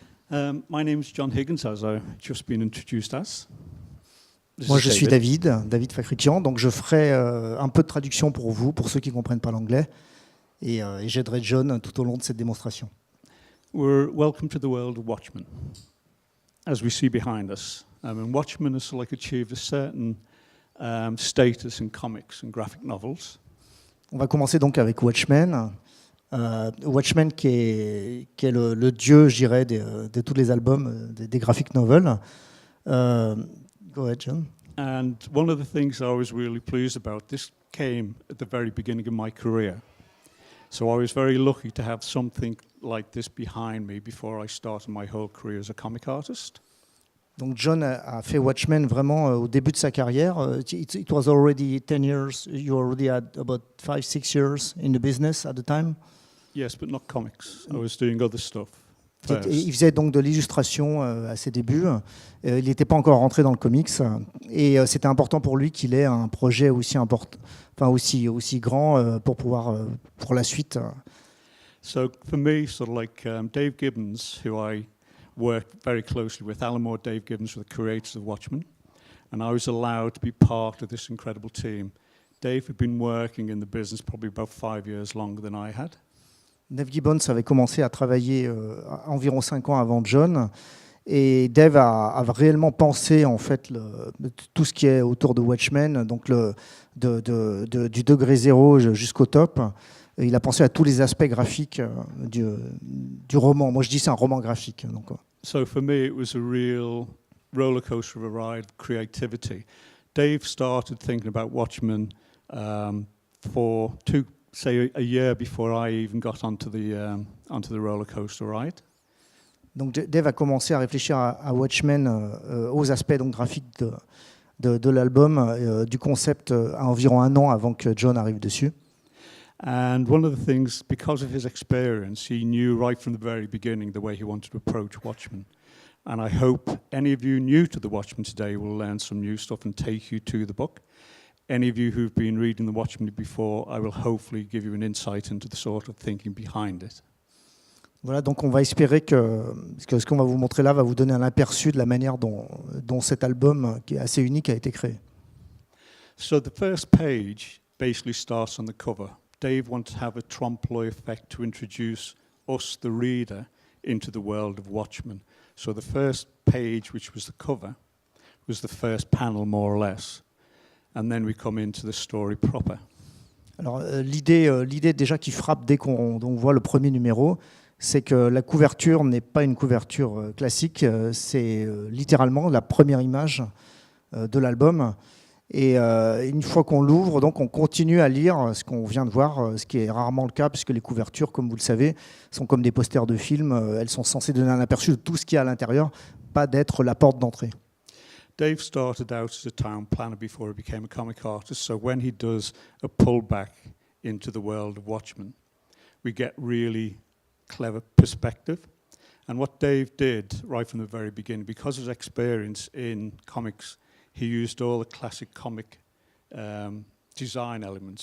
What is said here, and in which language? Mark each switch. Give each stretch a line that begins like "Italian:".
English: My name is John Higgins, as I've just been introduced as.
French: Moi, je suis David Fakrikian, donc je ferai un peu de traduction pour vous, pour ceux qui ne comprennent pas l'anglais. Et j'aiderai John tout au long de cette démonstration.
English: We're welcome to the world of Watchmen, as we see behind us. And Watchmen has achieved a certain status in comics and graphic novels.
French: On va commencer donc avec Watchmen. Watchmen qui est le dieu, je dirais, de tous les albums, des graphic novels.
English: Go ahead, John. And one of the things I was really pleased about, this came at the very beginning of my career. So I was very lucky to have something like this behind me before I started my whole career as a comic artist.
French: Donc John a fait Watchmen vraiment au début de sa carrière.
English: It was already 10 years. You already had about 5-6 years in the business at the time. Yes, but not comics. I was doing other stuff.
French: Il faisait donc de l'illustration à ses débuts. Il n'était pas encore rentré dans le comics. Et c'était important pour lui qu'il ait un projet aussi important, enfin aussi grand pour la suite.
English: So for me, Dave Gibbons, who I worked very closely with, Alan Moore, Dave Gibbons were the creators of Watchmen, and I was allowed to be part of this incredible team. Dave had been working in the business probably about 5 years longer than I had.
French: Dave Gibbons avait commencé à travailler environ 5 ans avant John, et Dave a réellement pensé en fait tout ce qui est autour de Watchmen, donc du degré zéro jusqu'au top. Et il a pensé à tous les aspects graphiques du roman. Moi je dis c'est un roman graphique. Donc.
English: So for me it was a real roller coaster of a ride, creativity. Dave started thinking about Watchmen for a year before I even got onto the roller coaster ride.
French: Donc Dave a commencé à réfléchir à Watchmen, aux aspects donc, graphiques de l'album, du concept à environ 1 an avant que John arrive dessus.
English: And one of the things, because of his experience, he knew right from the very beginning the way he wanted to approach Watchmen. And I hope any of you new to the Watchmen today will learn some new stuff and take you to the book. Any of you who've been reading the Watchmen before, I will hopefully give you an insight into the sort of thinking behind it.
French: Voilà, donc on va espérer que ce qu'on va vous montrer là va vous donner un aperçu de la manière dont cet album, qui est assez unique, a été créé.
English: So the first page basically starts on the cover. Dave wanted to have a trompe-l'œil effect to introduce us, the reader, into the world of Watchmen. So the first page, which was the cover, was the first panel more or less. And then we come into the story proper.
French: Alors l'idée déjà qui frappe dès qu'on voit le premier numéro, c'est que la couverture n'est pas une couverture classique, c'est littéralement la première image de l'album. Et une fois qu'on l'ouvre, donc on continue à lire ce qu'on vient de voir, ce qui est rarement le cas, puisque les couvertures, comme vous le savez, sont comme des posters de films. Elles sont censées donner un aperçu de tout ce qu'il y a à l'intérieur, pas d'être la porte d'entrée.
English: Dave started out as a town planner before he became a comic artist. So when he does a pullback into the world of Watchmen, we get really clever perspective. And what Dave did right from the very beginning, because of his experience in comics, he used all the classic comic design elements.